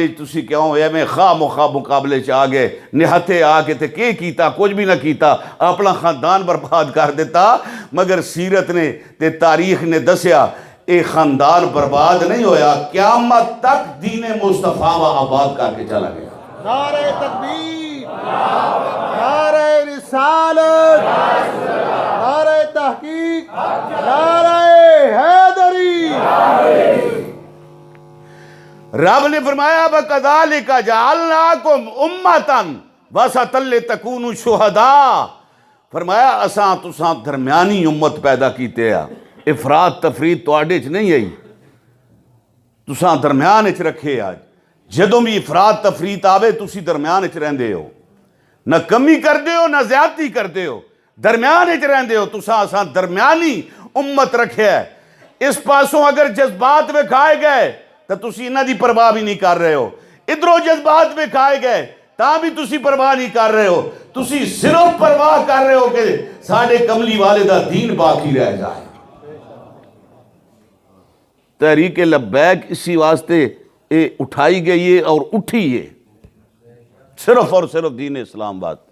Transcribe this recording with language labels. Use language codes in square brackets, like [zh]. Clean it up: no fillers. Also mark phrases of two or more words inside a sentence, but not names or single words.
[pa] تسی کیوں ہوئے میں خواہ مخواہ مقابلے چ آ گئے نہتے آ کے تے کی کیتا کچھ بھی نہ کیتا اپنا خاندان برباد کر دیتا، مگر سیرت نے تے تاریخ نے دسیا اے خاندان برباد نہیں ہویا، قیامت تک دین مصطفیٰ و آباد کر کے چلا گیا۔ [ur] نعرہ تکبیر، نعرہ رسالت، نعرہ تحقیق، نعرہ حیدری۔ [pa] رب نے فرمایا [ar] وَكَذَلِكَ جَعَلْنَاكُمْ أُمَّةً وَسَطًا لِتَكُونُوا شُهَدَاءَ، [pa] فرمایا اساں تساں درمیانی امت پیدا کیتے ہیں، افراد تفرید تواڈے چ نہیں آئی، تساں درمیان وچ رکھے آج، جدوں بھی افراد تفرید آوے تسی درمیان وچ رہندے ہو، نہ کمی کردے ہو نہ زیادتی کردے ہو، درمیان وچ رہندے ہو، تساں اساں درمیانی امت رکھے ہے۔ اس پاسوں اگر جذبات وکھائے گئے تو تسی انہاں دی پرواہ بھی نہیں کر رہے ہو، ادھروں جذبات وکھائے گئے تاں بھی تسی پرواہ نہیں کر رہے ہو، تسی صرف پرواہ کر رہے ہو کہ ساڈے کملی والے دا دین باقی رہ جائے۔ [ur] تحریک لبیک اسی واسطے اٹھائی گئی ہے اور اٹھی ہے صرف اور صرف دین اسلام واسطے۔